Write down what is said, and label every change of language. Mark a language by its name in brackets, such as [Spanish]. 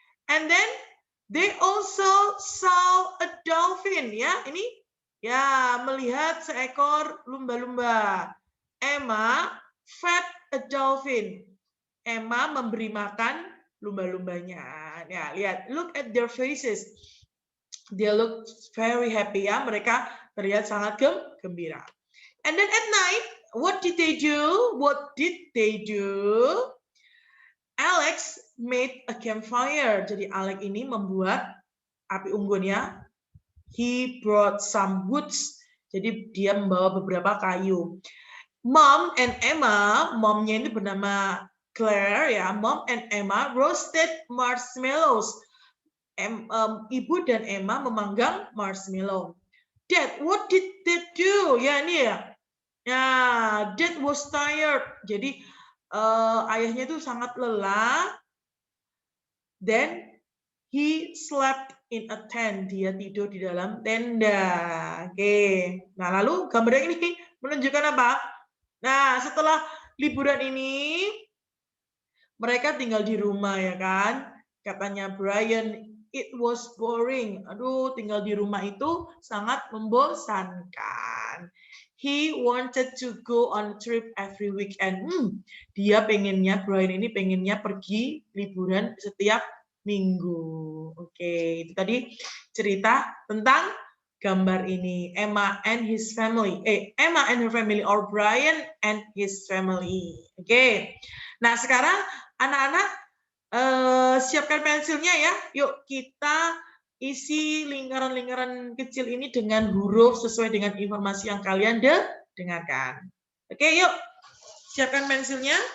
[English] And then they also saw a dolphin. [Indonesian] Ya, ini ya melihat seekor lumba-lumba. [English] Emma fed a dolphin. [Indonesian] Emma memberi makan lumba-lumbanya. Ya, lihat, [English] look at their faces. They look very happy ya. [Indonesian] Mereka terlihat sangat gembira. [English] And then at night, what did they do? What did they do? Alex made a campfire. [Indonesian] Jadi Alex ini membuat api unggun ya. [English] He brought some woods. [Indonesian] Jadi dia membawa beberapa kayu. [English] Mom and Emma, [Indonesian] momnya ini bernama Claire ya. [English] Mom and Emma roasted marshmallows. [Indonesian] Ibu dan Emma memanggang marshmallow. [English] Dad, what did Dad do? [Indonesian] Ya ini ya. [English] Ya, Dad was tired. [Indonesian] Jadi ayahnya itu sangat lelah. [English] Then he slept in a tent. [Indonesian] Dia tidur di dalam tenda. Oke. Nah, lalu gambarnya ini menunjukkan apa? Nah, setelah liburan ini, mereka tinggal di rumah ya kan. Katanya Brian, [English] it was boring. [Indonesian] Aduh, tinggal di rumah itu sangat membosankan. [English] He wanted to go on a trip every weekend. [Indonesian] Brian ini pengennya pergi liburan setiap minggu. Oke, itu tadi cerita tentang gambar ini. [English] Emma and his family. Emma and her family or Brian and his family. [Indonesian] Oke. Nah, sekarang anak-anak siapkan pensilnya ya. Yuk kita isi lingkaran-lingkaran kecil ini dengan huruf sesuai dengan informasi yang kalian dengarkan. Oke, yuk. Siapkan pensilnya.